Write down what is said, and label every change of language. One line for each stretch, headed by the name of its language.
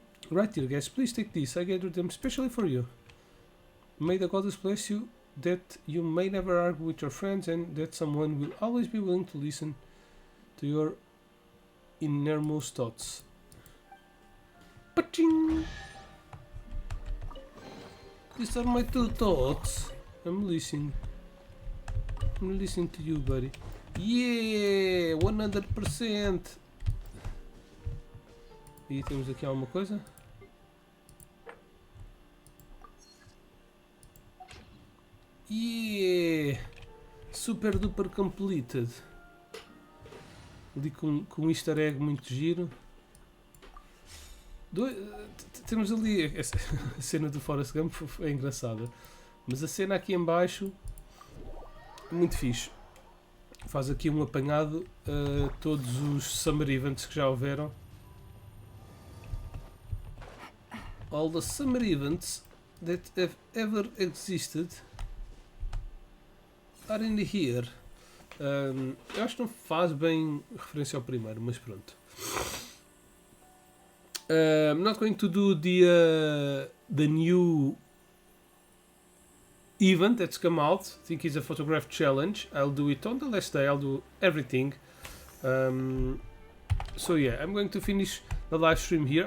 English: Right, dear guys, please take this. I gathered them specially for you. May the goddess bless you, that you may never argue with your friends, and that someone will always be willing to listen to your innermost thoughts. Paching! These are my two thoughts. I'm listening. I'm listening to you, buddy. Yeah! 100%!
Portuguese: E temos aqui alguma coisa?
English: Yeah! Super duper completed.
Portuguese: Ali com um easter egg muito giro. Temos ali a cena do Forrest Gump, é engraçada, mas a cena aqui em baixo muito fixe. Faz aqui um apanhado a todos os Summer Events que já houveram.
English: All the Summer Events that have ever existed are in here.
Portuguese: Eu acho que não faz bem referência ao primeiro, mas pronto.
English: I'm not going to do the new event that's come out. I think it's a photograph challenge. I'll do it on the last day. I'll do everything. So yeah, I'm going to finish the live stream here.